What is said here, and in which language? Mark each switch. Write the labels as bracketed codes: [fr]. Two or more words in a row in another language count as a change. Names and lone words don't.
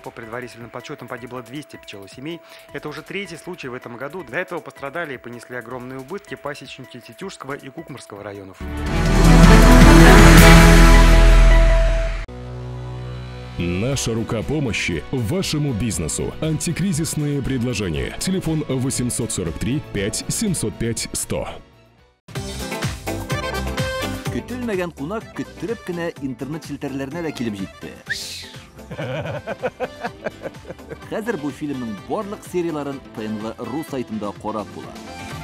[ru] По предварительным подсчетам погибло 200 пчелосемей. Это уже третий случай в этом году. До этого пострадали и понесли огромные убытки пасечники Тетюшского и Кукмарского районов. Наша рука помощи вашему бизнесу. Антикризисные предложения. Телефон 843 5 705 100. [tt] Көтелмәгән кунак көттөреп кенә интернет челтәрләренә дә килеп җитте. Хәзер бу фильмның барлык серияларын ТНВ.ру сайтында карап була.